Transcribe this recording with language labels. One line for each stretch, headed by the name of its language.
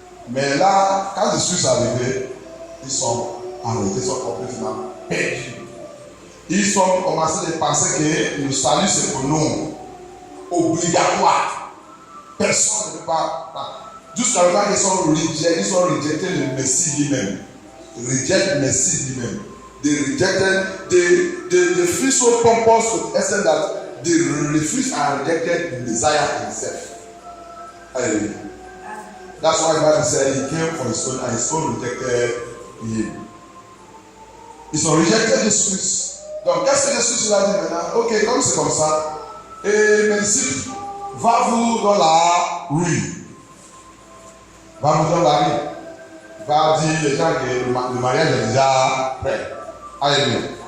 French: Mais là, quand Jésus est arrivé, ils sont arrêtés, ils sont complètement perdus. Ils ont commencé à penser que le salut c'est pour nous, obligatoire. Personne ne peut pas. Jusqu'à là qu'ils ont rejeté le Messie lui-même.
English: Reject the
French: Messie lui-même.
English: They feel so pompous to the extent that they refuse and rejected the Messiah himself. Hallelujah. That's why the Bible said he came for his own and his own rejected him.
French: Ils ont rejecté Jésus. Donc qu'est-ce que Jésus a dit maintenant? Ok, comme c'est comme ça, et mes disciples, va-vous dans la rue. Va-vous dans la rue. Va dire les gens que le mariage est déjà prêt. Alléluia.